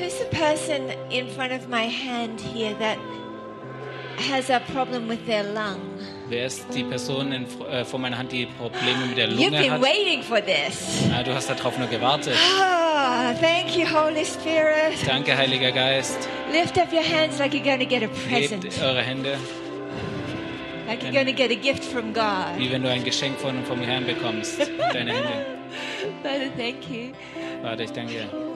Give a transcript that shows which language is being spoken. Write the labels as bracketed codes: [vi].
[en] Who's the person in front of my hand here that has a problem with their lung? [de] Wer ist die Person in, vor meiner Hand, die Probleme mit der Lunge hat? [en] You've been waiting for this. [de] Du hast darauf nur gewartet. [en] Oh, thank you, Holy Spirit. [de] Danke, Heiliger Geist. [en] Lift up your hands like you're going to get a present. [de] Hebt eure Hände. [en] Like you're going to get a gift from God. [de] Wie wenn du ein Geschenk von vom Herrn bekommst. Deine Hände. [en] Father, thank you. [de] Vater, ich danke dir.